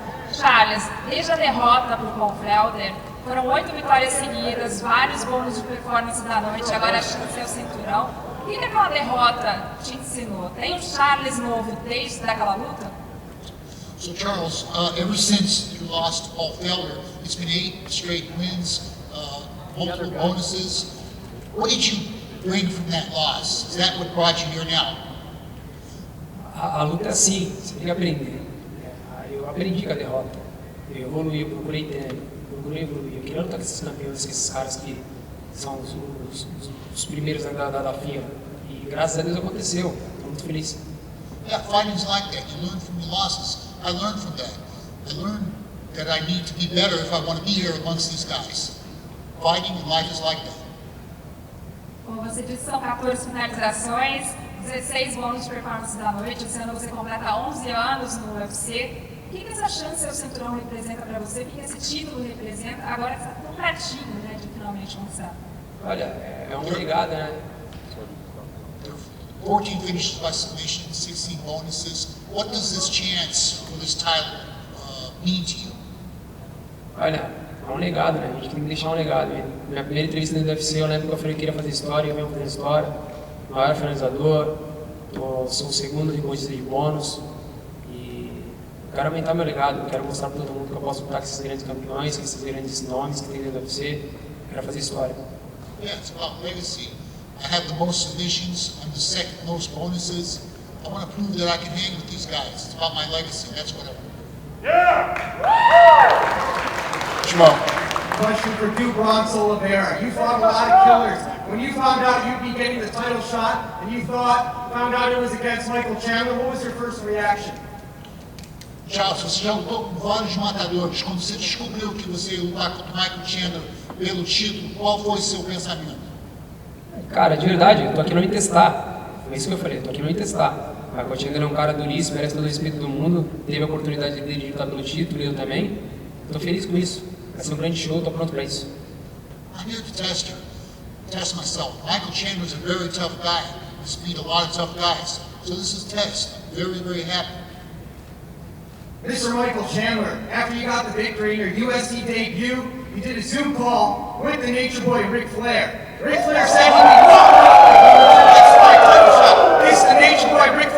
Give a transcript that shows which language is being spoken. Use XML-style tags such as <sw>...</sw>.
<pt>Charles, desde a derrota para o Paul Felder, foram 8 vitórias seguidas, vários bônus de performance da noite, agora a chance é o cinturão. O que aquela derrota te ensinou? Tem um Charles novo desde aquela luta?</pt> <en>So Charles, ever since you lost Paul Felder, it's been 8 straight wins, multiple bonuses. What did you bring from that loss? Is that what brought you here now?</en> <pt>A luta é assim, você tem que aprender. Eu aprendi com a derrota. Eu evoluí, eu procurei evoluir. Eu queria lutar com esses campeões, com esses caras que são os primeiros da fila. E graças a Deus aconteceu. Estou muito feliz.</pt> <en>Yeah, fighting's like that. You learn from your losses. I learned from that. I learned that I need to be better if I want to be here amongst these guys. Fighting and life is like that.</en> <pt>Como você disse, são 14 finalizações, 16 bônus de performance da noite. Esse ano você completa 11 anos no UFC. O que essa chance ao cinturão representa para você? O que esse título representa? Agora que você está tão pertinho, né, de finalmente lançar. Olha, é uma legada, né?</pt> <en>14 finishes by submission, 16 bonuses. What does this chance for this title mean to you?</en> <pt>Olha, é um legado, né? A gente tem que deixar um legado. Minha primeira entrevista no UFC, eu lembro que eu falei que queria fazer história, eu venho fazer história. Maior finalizador, sou o segundo de corrida de bônus. E eu quero aumentar meu legado, eu quero mostrar para todo mundo que eu posso lutar com esses grandes campeões, com esses grandes nomes que tem dentro do UFC. Eu quero fazer história.</pt> <en>Yeah, it's about legacy. I have the most submissions, I'm the second most bonuses. I want to prove that I can hang with these guys. It's about my legacy, that's what I want. Question for Bronx Oliveira. You fought a lot of killers. When you found out you'd be getting the title shot and you found out it was against Michael Chandler, what was your first reaction?</en> <pt>Charles, você já lutou com vários matadores. Quando você descobriu que você ia lutar contra Michael Chandler pelo título, qual foi o seu pensamento? Cara, de verdade, eu tô aqui não me testar. Foi isso que eu falei, eu tô aqui não me testar. O Michael Chandler é um cara duríssimo, merece todo o respeito do mundo. Teve a oportunidade de lutar pelo título e eu também. Tô feliz com isso. Vai ser um grande show, tô pronto pra isso.</pt> <en>I'm here to test you, test myself. Michael Chandler is a very tough guy. He's beat a lot of tough guys. So this is a test. I'm very, very happy. Mr. Michael Chandler, after you got the victory in your UFC debut, you did a Zoom call with the Nature Boy, Ric Flair. Ric Flair said he'd be walking out the next fight title shot. This is the Nature Boy, Ric Flair.</en>